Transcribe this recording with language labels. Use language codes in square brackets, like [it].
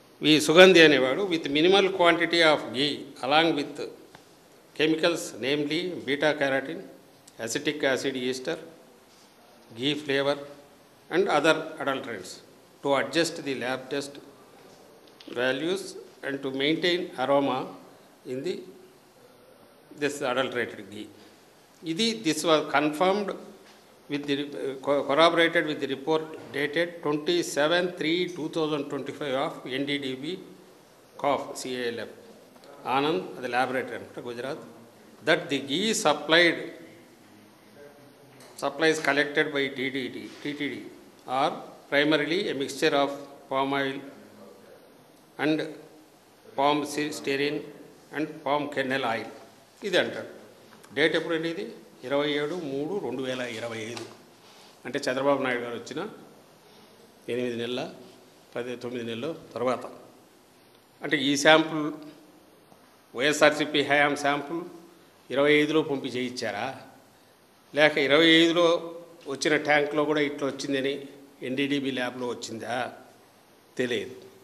[te] ఈ సుగంధి అనేవాడు [en] With minimal quantity of ghee along with chemicals namely beta carotene, acetic acid ester, ghee flavour and other adulterants to adjust the lab test values and to maintain aroma in this adulterated ghee. This was confirmed with the corroborated with the report dated 27/3/2025 of NDDB COF CALF Anand, the laboratory Gujarat, that the ghee supplies collected by TTD are primarily a mixture of palm oil and palm stearin and palm kernel oil. [te] ఇది అంటాడు. Date ఎప్పుడండి? ఇది 27/3/2025. అంటే చంద్రబాబు నాయుడు గారు వచ్చిన 8 నెలల 9 నెలల తర్వాత. అంటే ఈ శాంపుల్ వైఎస్ఆర్సీపీ హయాం శాంపుల్ 25లో పంపి చేయించారా, లేక 25లో వచ్చిన ట్యాంక్లో కూడా ఇట్లా వచ్చిందని ఎన్డీడీబీ ల్యాబ్లో వచ్చిందా తెలియదు.